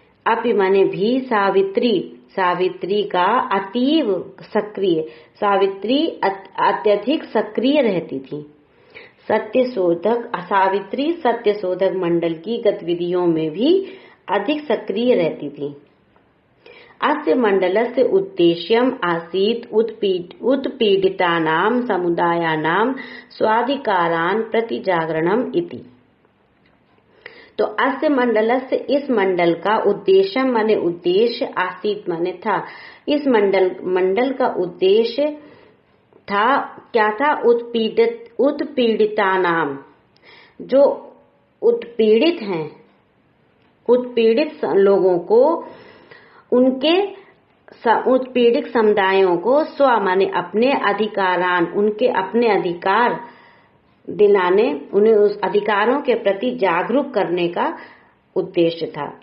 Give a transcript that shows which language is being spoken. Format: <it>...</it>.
<hi>अपि माने भी सावित्री, सावित्री का अतीव सक्रिय, सावित्री अत्यधिक सक्रिय रहती थी। सत्यशोधक, सावित्री सत्यशोधक मंडल की गतिविधियों में भी अधिक सक्रिय रहती थी।</hi> <sa>अस्य मंडलस्य उद्देश्यम् आसीत् उत्पीडितानां समुदायानां स्वाधिकारान् प्रति जागरणम् इति। तो अस्य मंडलस्य,</sa> <hi>इस मंडल का उद्देश्य माने उद्देश्य, आसीत माने था, इस मंडल का उद्देश्य था, क्या था? उत्पीड़ितानाम, जो उत्पीड़ित हैं, उत्पीड़ित लोगों को, उनके उत्पीड़ित समुदायों को स्व माने अपने अधिकारान, उनके अपने अधिकार दिलाने, उन्हें उस अधिकारों के प्रति जागरूक करने का उद्देश्य था।</hi>